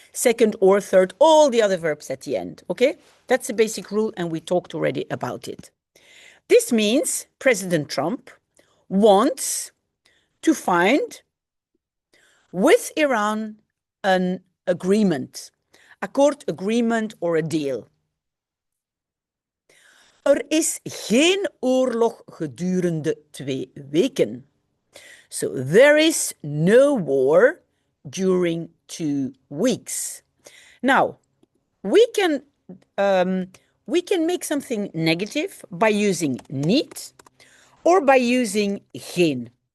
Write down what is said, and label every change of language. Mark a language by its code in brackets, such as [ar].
[en] Second or third, all the other verbs at the end, okay? That's a basic rule, and we talked already about it. This means President Trump wants to find with Iran an agreement, akkoord, agreement, or a deal. [nl] Is geen oorlog gedurende 2 weken. [en] So there is no war during 2 weeks. Now, we can make something negative by using niet or by using geen.